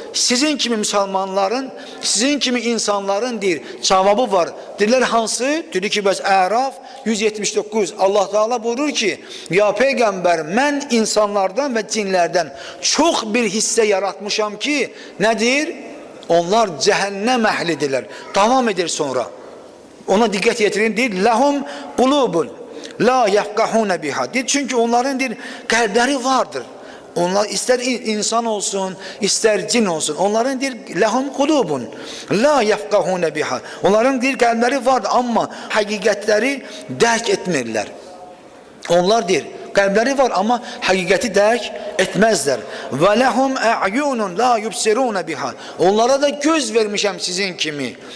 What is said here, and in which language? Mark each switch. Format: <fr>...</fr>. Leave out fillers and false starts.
<az>Sizin kimi Müslümanların, sizin kimi insanların deyir, cavabı var. Dediler, hansı? Dedi ki, bəs Əraf 179. Allah Teala buyurur ki, ya Peyğəmbər, mən insanlardan ve cinlerden çok bir hisse yaratmışam ki, nedir? Onlar cəhənnəm əhlidirlər. Davam edir sonra. Ona diqqət yetirin, deyir,</az> <ar>ləhum qulubun la yəfqahunə biha.</ar> <az>Deyir, çünki onların deyir, qəlbləri vardır. Onlar ister insan olsun, ister cin olsun. Onların deyir,</az> <ar>ləhum qulubun la yəfqahunə biha.</ar> <az>Onların deyir, qəlbləri vardır, amma həqiqətləri dərk etmirlər. Onlar deyir, qəlbləri var, amma həqiqəti dərk etməzlər.</az> <ar>Və ləhum ə'yunun la yubsiruna biha.</ar> <az>Onlara da göz vermişəm sizin kimi.</az>